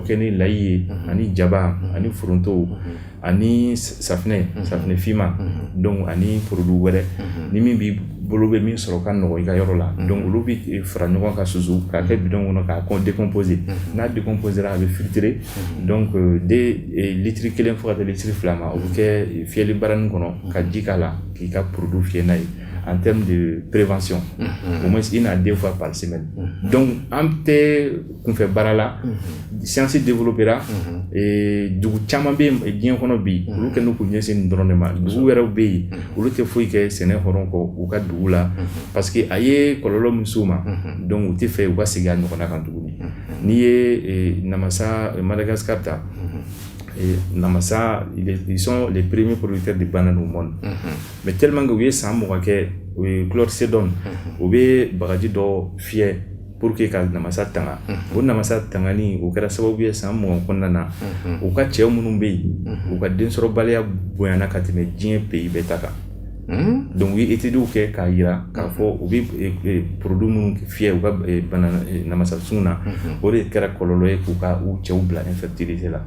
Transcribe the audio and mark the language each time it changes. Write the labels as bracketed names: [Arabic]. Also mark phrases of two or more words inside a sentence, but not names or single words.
[Bambara] kɛ ni layi ye ani jaba ani foronto ani safinɛ finman donc ani produit wɛrɛ ni min b'i bolo bɛ min sɔrɔ ka nɔgɔ i ka yɔrɔ la donc olu bɛ fara ɲɔgɔn kan susu k'a kɛ bidon kɔnɔ k'a décomposer n'a décomposera a bɛ filtrer donc de litre 1 fo ka taa litre 2 ma o bɛ kɛ fiyɛli barani kɔnɔ ka ji k'a la k'i ka produit fiyɛ n'a ye [French] en termes de prévention au moins 1 à 2 fois par semaine [Bambara] donc an tɛ kunfɛ baara la [French] science développera [Bambara] dugu caman bɛ yen diɲɛ kɔnɔ bi olu kɛlen k'u ɲɛsin nin dɔrɔn de ma dugu wɛrɛw bɛ yen olu tɛ foyi kɛ sɛnɛ hɔrɔn kɔ u ka dugu la [French] parce que [Bambara] a ye kɔlɔlɔ min s'u ma donc u tɛ fɛ u ka segin a ɲɔgɔnna kan tuguni n'i ye namasa Madagascar ta [French] namasa ils sont les premiers producteurs de bananes au monde mais tellement que [Bambara] u ye san 20 kɛ u ye chlordécone u bɛ bagaji dɔ fiyɛ [French] pour que [Bambara] ka namasa tanga o namasa tangani o kɛra sababu ye san 20 kɔnɔna na u ka cɛw minnu bɛ yen u ka densɔrɔbaliya bonyana ka tɛmɛ diɲɛ pays bɛɛ ta kan donc u ye études kɛ k'a yira k'a fɔ u bɛ produit minnu fiyɛ u ka namasa sun na o de kɛra kɔlɔlɔ ye k'u ka u cɛw bila infertilité la